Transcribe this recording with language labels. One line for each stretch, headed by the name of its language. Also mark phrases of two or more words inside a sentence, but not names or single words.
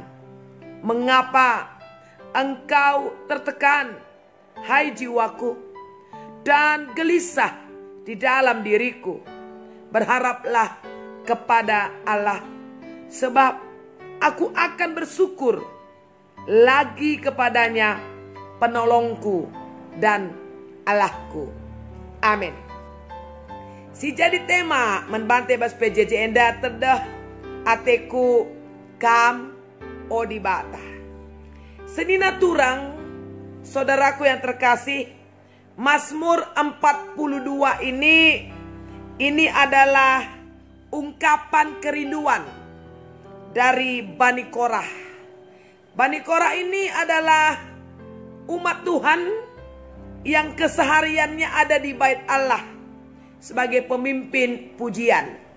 Indonesian: Mengapa engkau tertekan, hai jiwaku, dan gelisah di dalam diriku? Berharaplah kepada Allah, sebab aku akan bersyukur lagi kepadanya, penolongku dan Allahku. Amin.
Batak Karo: Si jadi tema menbantai bas PJJ enda terdah ateku kam odibata. Senina turang
Indonesian: saudaraku yang terkasih, Mazmur 42 ini adalah ungkapan kerinduan dari Bani Korah. Bani Korah ini adalah umat Tuhan yang kesehariannya ada di bait Allah sebagai pemimpin pujian.